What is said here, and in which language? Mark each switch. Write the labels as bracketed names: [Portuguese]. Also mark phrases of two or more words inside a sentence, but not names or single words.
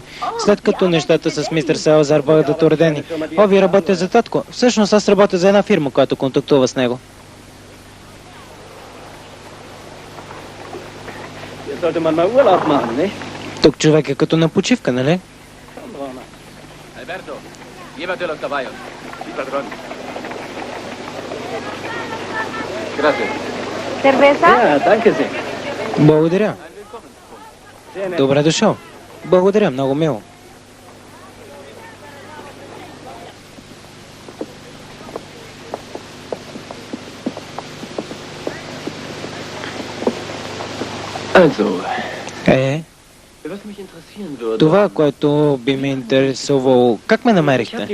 [Bulgarian] След като нещата с мистер Салазар бъдат уредени. О, ви работя за татко. Всъщност аз работя за една фирма, която контактува с него. Тук човек е като на почивка, нали? [Spanish] Alberto, llévatelos caballos. Sí, patrón. Gracias. ¿Cerveza? [Bulgarian] Благодаря. Добре дошъл. Благодаря, много мило. Това, което би ме интересувало, как ме намерихте?